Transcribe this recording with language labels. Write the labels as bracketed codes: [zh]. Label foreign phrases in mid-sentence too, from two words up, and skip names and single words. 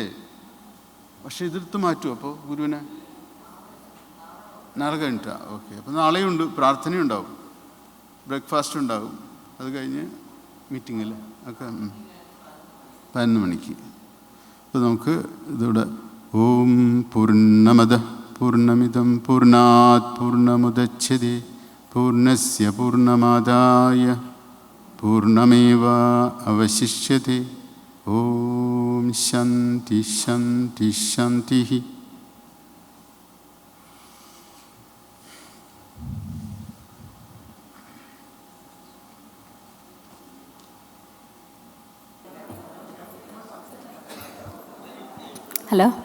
[ml] പക്ഷെ എതിർത്ത് മാറ്റുമോ അപ്പോൾ ഗുരുവിനെ? നാളെ കഴിഞ്ഞിട്ടാ? ഓക്കെ. അപ്പോൾ നാളെയുണ്ട്, പ്രാർത്ഥനയുണ്ടാവും, ബ്രേക്ക്ഫാസ്റ്റ് ഉണ്ടാവും, അത് കഴിഞ്ഞ് മീറ്റിംഗ് അല്ലേ ഒക്കെ 11 മണിക്ക്. അപ്പോൾ നമുക്ക് ഇതിവിടെ [sa] ഓം പൂർണ്ണമദ പൂർണ്ണമിദം പൂർണ്ണാത് പൂർണ്ണമുദച്യതേ പൂർണ്ണസ്യ പൂർണ്ണമാദായ പൂർണ്ണമേവ അവശിഷ്യതേ. ഓം ശാന്തി ശാന്തി ശാന്തി. Hello.